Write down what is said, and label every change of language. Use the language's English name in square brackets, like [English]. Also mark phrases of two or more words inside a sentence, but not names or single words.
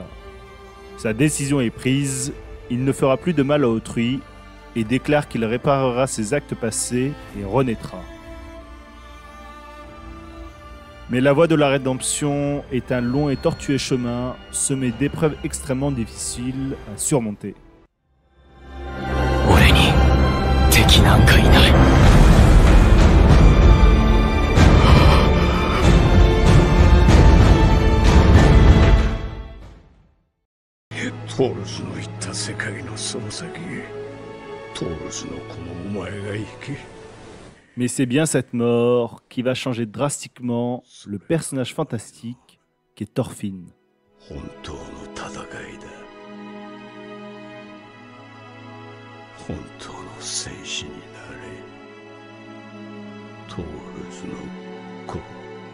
[French] Sa décision est prise, il ne fera plus de mal à autrui et déclare qu'il réparera ses actes passés et renaîtra. Mais la voie de la rédemption est un long et tortueux chemin semé d'épreuves extrêmement difficiles à surmonter. [Japanese] 俺に敵なんかいない。トールズの言った世界のその先へトールズのこのお前が行け。 [French] Mais c'est bien cette mort qui va changer drastiquement le personnage fantastique qu'est Thorfinn. [Japanese] 本当の戦いだ。本当の戦士になれ。トールズの子。